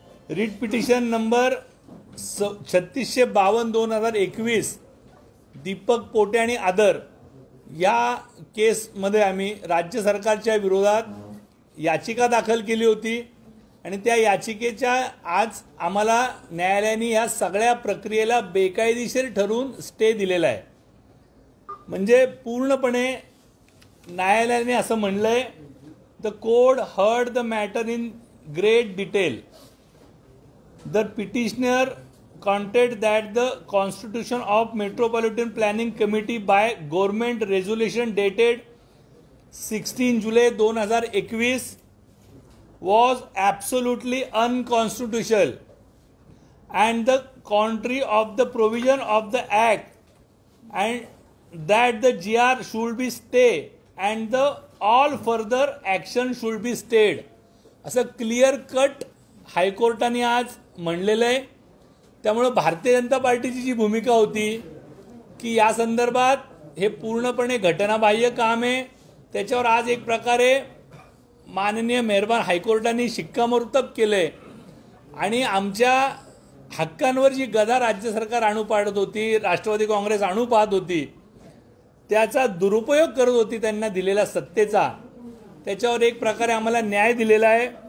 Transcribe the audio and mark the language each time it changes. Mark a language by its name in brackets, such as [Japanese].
[Marathi] Writ petition number 3652/2021 Deepak Pote आणि other या केसमध्ये आम्ही राज्य सरकारच्या विरोधात याचिका दाखल केली होती आणि त्या याचिकेच्या आज आम्हाला न्यायालयाने या सगळ्या प्रक्रियेला बेकायदेशीर ठरवून स्टे दिलेला आहे। [English] म्हणजे पूर्णपणे न्यायालयाने असं म्हणलंय, the court heard the matter in great detail. The petitioner contend that the constitution of Metropolitan Planning Committee by government resolution dated 16 July 2021 was absolutely unconstitutional and the contrary of the provision of the act, and that the GR should be stayed and the all further action should be stayed. [Marathi] असं clear cut हायकोर्टाने आज म्हणलेलं आहे। त्यामुळे भारतीय जनता पार्टीची जी भूमिका होती की या संदर्भात हे पूर्णपणे घटनाबाह्य काम आहे, त्याच्यावर आज एक प्रकारे माननीय मेहरबान हायकोर्टाने शिक्कामोर्तब केले आणि आमच्या हक्कांवर जी गदा राज्य सरकार आणू पाडत होती, राष्ट्रवादी काँग्रेस आणू पाहत होती, त्याचा दुरुपयोग करत होती त्यांना दिलेल्या सत्तेचा, त्याच्यावर एक प्रकारे आम्हाला न्याय दिलेला आहे।